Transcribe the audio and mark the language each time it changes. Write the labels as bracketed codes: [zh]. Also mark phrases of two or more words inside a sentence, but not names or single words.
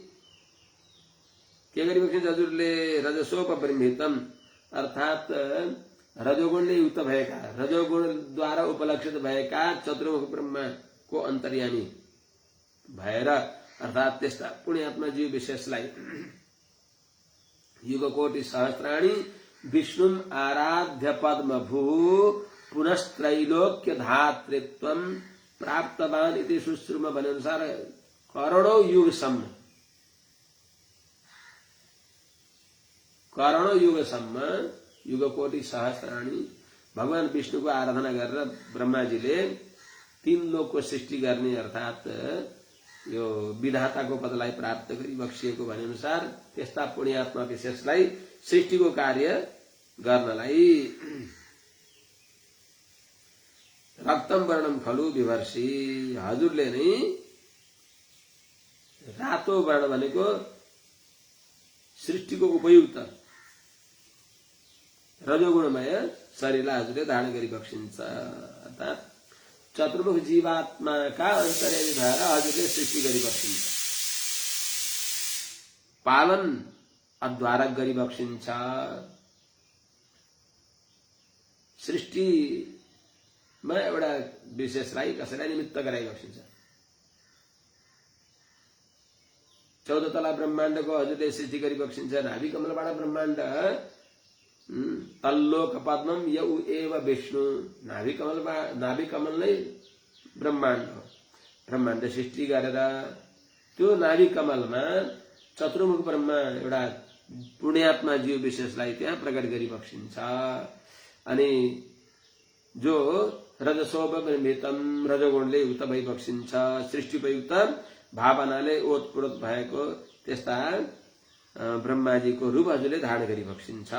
[ne] के गरिबक्सिन्छ हजुरले रजसोपबृंहितम अर्थात रजोगुणले युक्त भएका रजोगुणद्वारा उपलक्षित भएका चतुर्मुख ब्रह्मा को अन्तर्यामी भएर अर्थात त्यस्ता पुण्यात्मा जीव विशेषलाई [sa] युगकोटि सहस्राणी विष्णुम आराध्य पद्मभू पुनस्त्रैलोक्य धातृत्वम प्राप्तवान इति सुश्रुम [ne] भने अनुसार करोड़ों युगसम्म [sa] युगकोटि सहस्राणी [ne] भगवान विष्णुको आराधना गरेर ब्रह्माजीले तीन लोकको सृष्टि गर्ने अर्थात यो विधाताको पदलाई प्राप्त गरिबक्सिएको भने अनुसार त्यस्ता पुण्यात्मा विशेषलाई सृष्टिको कार्य गर्नलाई [sa] रक्तम वर्णम खलु विभर्षि [ne] हजुरले नै रातो वर्ण भनेको सृष्टिको उपयुक्त रजोगुणमय शरीरलाई हजुरले धारण गरिबक्सिन्छ। अर्थात चतुर्मुख जीवात्माका अन्तर्यामी भएर हजुरले सृष्टि गरिबक्सिन्छ, पालन अद्वारा गरिबक्सिन्छ। सृष्टिमा एउटा विशेषलाई कसैलाई निमित्त गराइबक्सिन्छ। 14 तला ब्रह्माण्डको हजुरले सृष्टि गरिबक्सिन्छ। नाभि कमलबाट ब्रह्माण्ड [sa] तल्लोक पद्मम यऊ एव विष्णु। [ne] नाभि कमल नै ब्रह्माण्ड हो। ब्रह्माण्ड सृष्टि गरेर त्यो नाभि कमलमा चतुर्मुख ब्रह्मा एउटा पुण्यात्मा जीव विशेषलाई त्यहाँ प्रकट गरी बक्सिन्छ। अनि जो रजसोपमितम रजगुणले युक्त भई बक्सिन्छ, सृष्टिपयुक्त भावनाले ओतप्रोत भएको त्यस्ता ब्रह्माजीको रूप हजुरले धारण गरी बक्सिन्छ।